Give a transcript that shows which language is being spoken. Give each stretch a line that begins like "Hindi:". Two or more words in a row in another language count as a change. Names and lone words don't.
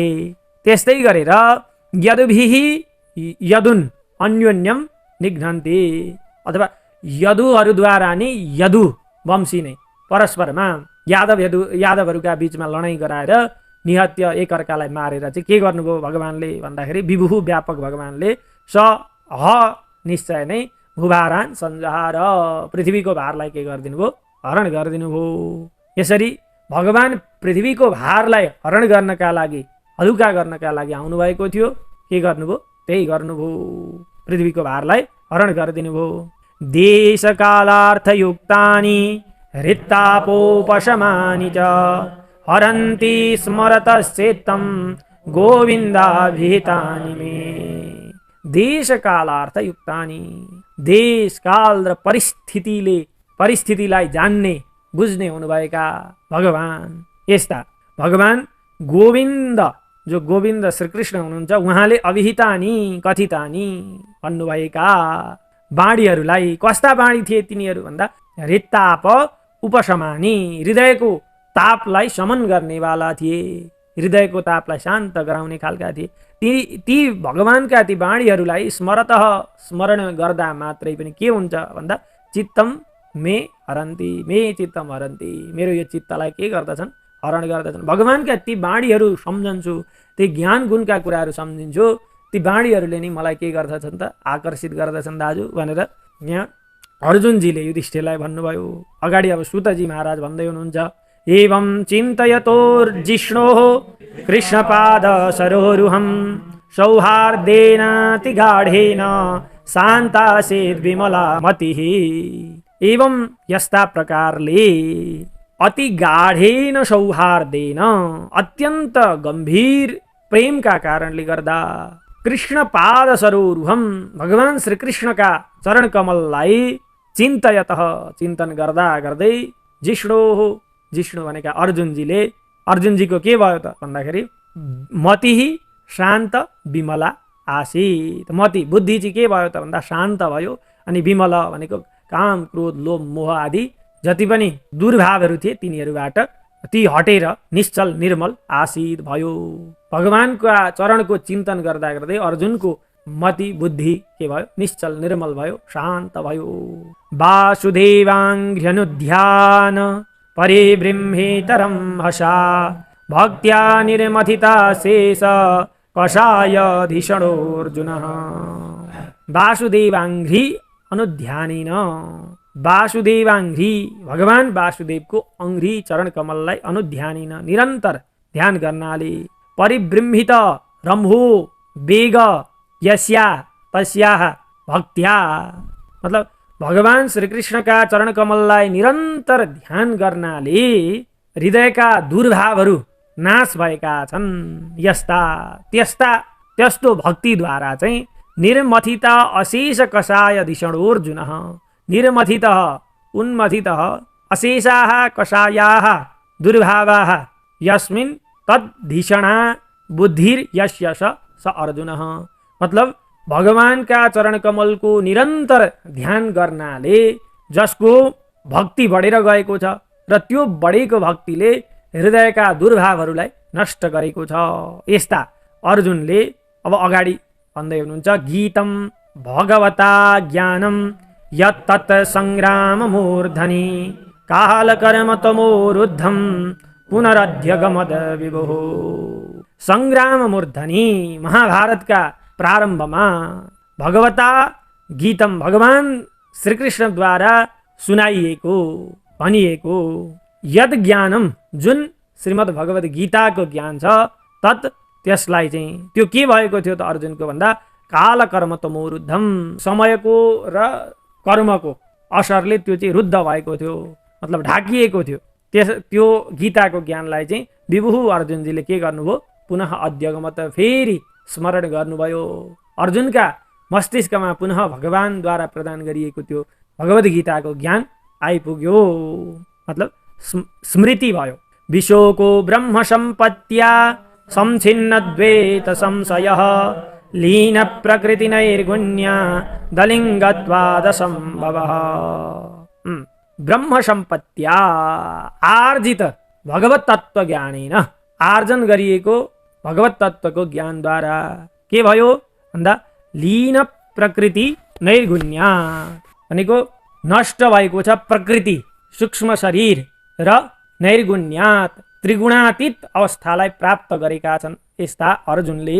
Nepali: त्यस्तै गरेर
Sanskrit: यदुभिः यदुन अन्योन्यम निघ्नन्ति
Nepali: अथवा यदुहरूद्वारा नै यदु वंशी नै परस्परमा यादवहरूका बीचमा लडाइँ गराएर निहत्य एकअर्कालाई मारेर चाहिँ के गर्नुभयो भगवानले भन्दाखेरि विभुः व्यापक भगवानले
Sanskrit: स ह
Nepali: निश्चय नै
Sanskrit: भूभारान् संजहार
Nepali: पृथ्वीको भारलाई के गरिदिनु भयो हरण गरिदिनु भयो। यसरी भगवान पृथ्वीको भारलाई हरण गर्नका लागि हलुका गर्नका लागि आउनुभएको थियो। के गर्नुभयो त्यही गर्नुभयो, पृथ्वीको भारलाई हरण गरिदिनु भयो।
Sanskrit: देशकालार्थयुक्तानि हृत्तापोपशमानि च हरन्ति स्मरतश्चेत्तं गोविन्दाभिहितानि मे।
Nepali: देशकालार्थयुक्तानि देश काल र परिस्थितिलाई जान्ने बुझ्ने हुनुभएका भगवान यस्ता भगवान गोविन्द जो गोविन्द श्रीकृष्ण हुनुहुन्छ उहाँले
Sanskrit: अभिहितानि कथितानि
Nepali: भन्नुभएका बाणीहरूलाई कस्ता बाणी थिए तिनीहरू भन्दा
Sanskrit: हृत्ताप उपशमानि
Nepali: हृदयको तापलाई शमन गर्नेवाला थिए, हृदयको तापलाई शान्त गराउने खालका थिए। ती भगवानका ती वाणीहरूलाई स्मरण गर्दा मात्रै पनि के हुन्छ भन्दा
Sanskrit: चित्तम मे हरन्ती, मे चित्तम हरन्ती,
Nepali: मेरो यो चित्तलाई के गर्दछन्, हरण गर्दछन्। भगवानका ती वाणीहरू सम्झन्छु, ती ज्ञान गुणका कुराहरू सम्झिन्छु, ती वाणीहरूले नै मलाई के गर्दछन् त, आकर्षित गर्दछन् दाजु भनेर यहाँ अर्जुनजीले युधिष्ठिरलाई भन्नुभयो। अगाडि अब सुतजी महाराज भन्दै हुनुहुन्छ,
Sanskrit: एवं चिन्तयतोर्जिष्णोः कृष्णपाद सरोरुहं सौहार्देनाति गाढेन शान्तासेत् विमला मतिः।
Nepali: एवं यस्ता प्रकारले
Sanskrit: अति गाढेन सौहार्देन,
Nepali: अत्यन्त गम्भीर प्रेमका कारणले गर्दा
Sanskrit: कृष्णपाद सरोरुहम,
Nepali: भगवान श्री कृष्णका चरण कमललाई चिन्तयतः, चिन्तन गर्दा गर्दै जिष्णु भनेका अर्जुनजीले, अर्जुनजीको के भयो त भन्दाखेरि
Sanskrit: मति शान्त विमला आसीत्।
Nepali: मति बुद्धि चाहिँ के भयो त भन्दा शान्त भयो, अनि विमल भनेको काम क्रोध लोभ मोह आदि जति पनि दुर्भावहरू थिए तिनीहरूबाट ती हटेर निश्चल निर्मल आसीत् भयो। भगवानका चरणको चिन्तन गर्दा गर्दै अर्जुनको मति बुद्धि के भयो, निश्चल निर्मल भयो, शान्त भयो।
Sanskrit: वासुदेवाङ्घ्र्यनुध्यान परिबृंहितरं हसा भक्त्या निर्मथिता शेष कषायधिषणोऽर्जुनः। वासुदेवाङ्घ्रि अनुध्यानेन,
Nepali: वासुदेवाङ्घ्रि भगवान वासुदेवको अङ्घ्रि चरण कमललाई अनुध्यानेन निरन्तर ध्यान गर्नाले,
Sanskrit: परिबृंहित रम्भो वेग यस्या तस्याः भक्त्या,
Nepali: मतलब भगवान श्रीकृष्णका चरण कमललाई निरन्तर ध्यान गर्नाले हृदयका दुर्भावहरू नाश भएका छन्। यस्ता त्यस्तो भक्तिद्वारा चाहिँ
Sanskrit: निर्मथिता अशेष कषाय धिषणोऽर्जुनः, निर्मथितः उन्मथितः अशेषाः कषायाः दुर्भावाः यस्मिन् तद्धिषणा बुद्धिर्यस्य स अर्जुनः।
Nepali: मतलब भगवानका चरण कमलको निरन्तर ध्यान गर्नाले जसको भक्ति बढेर गएको छ र त्यो बढेको भक्तिले हृदयका दुर्भावहरूलाई नष्ट गरेको छ। यस्ता अर्जुनले अब अगाडि भन्दै हुनुहुन्छ,
Sanskrit: गीतम भगवता ज्ञानम यत्तत् संग्राम मूर्धनि कालकर्म तमोरुद्धम पुनरध्यगमद विभुः। संग्राम मूर्धनि,
Nepali: महाभारतका प्रारम्भमा
Sanskrit: भगवता गीतम,
Nepali: भगवान श्रीकृष्णद्वारा सुनाइएको भनिएको
Sanskrit: यद ज्ञानम,
Nepali: जुन श्रीमद् भगवत गीताको ज्ञान छ, तत् त्यसलाई चाहिँ त्यो के भएको थियो त अर्जुनको भन्दा
Sanskrit: काल कर्म तमोरुद्धम,
Nepali: समयको र कर्मको असरले त्यो चाहिँ रुद्ध भएको थियो, मतलब ढाकिएको थियो। त्यो गीताको ज्ञानलाई चाहिँ विभुः अर्जुनजीले के गर्नुभयो,
Sanskrit: पुनः अध्यगमत,
Nepali: फेरि स्मरण गर्नुभयो। अर्जुनका मस्तिष्कमा पुनः भगवानद्वारा प्रदान गरिएको त्यो भगवद् गीताको ज्ञान आइपुग्यो, मतलब स्मृति भयो।
Sanskrit: विशोको ब्रह्म सम्पत्त्या संछिन्न द्वैत संशयः लीन प्रकृति नैर्गुण्या दलिङ्गत्वाद सम्भवः। ब्रह्म सम्पत्त्या आर्जित भगवत तत्व ज्ञानेन,
Nepali: आर्जन गरिएको भगवत तत्वको ज्ञानद्वारा के भयो भन्दा
Sanskrit: लीन प्रकृति नैर्गुण्या,
Nepali: भनेको नष्ट भएको छ प्रकृति सूक्ष्म शरीर र नैर्गुण्यात त्रिगुणातीत अवस्थालाई प्राप्त गरेका छन् यस्ता अर्जुनले।